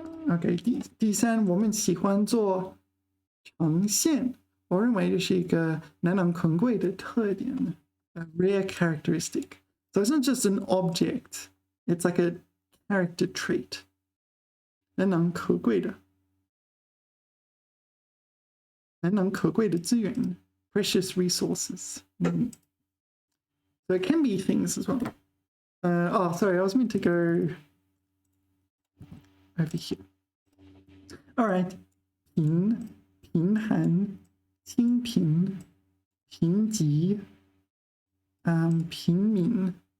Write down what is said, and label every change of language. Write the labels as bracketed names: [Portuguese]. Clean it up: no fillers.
[Chinese] Okay, 第3我们喜欢做呈现. 我认为这是一个难能可贵的特点, [English] a rare characteristic. So it's not just an object, it's like a character trait. [Chinese] 难能可贵的. 难能可贵的资源, [English] precious resources. So it can be things as well. Oh, sorry, I was meant to go over here. [Chinese] All right. 贫寒, 清贫, 贫瘠, 平民.